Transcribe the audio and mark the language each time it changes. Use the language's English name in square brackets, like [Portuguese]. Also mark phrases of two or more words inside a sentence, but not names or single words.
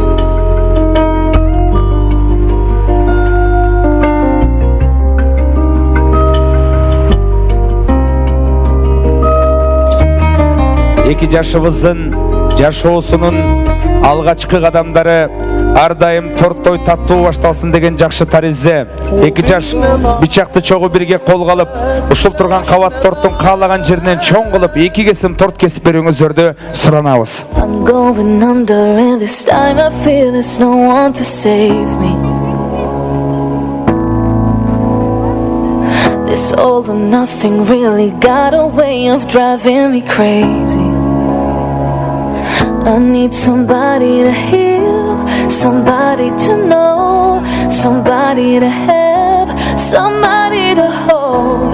[Kyrgyz] Эки жашыбыздын жашоосунун алгачкы кадамдары ар дайым тортой таттуу башталсын деген жакшы таризе. Эки жаш бичакты чогу бирге колго алып, ушул турган кабат торттун каалаган жеринен чоң кылып 2 кесим торт кесип берүүңүздөрдү суранабыз. [English] I'm going under and this time I feel there's no one to save me. This all or nothing really got a way of driving me crazy. I need somebody to heal, somebody to know, somebody to have, somebody to hold.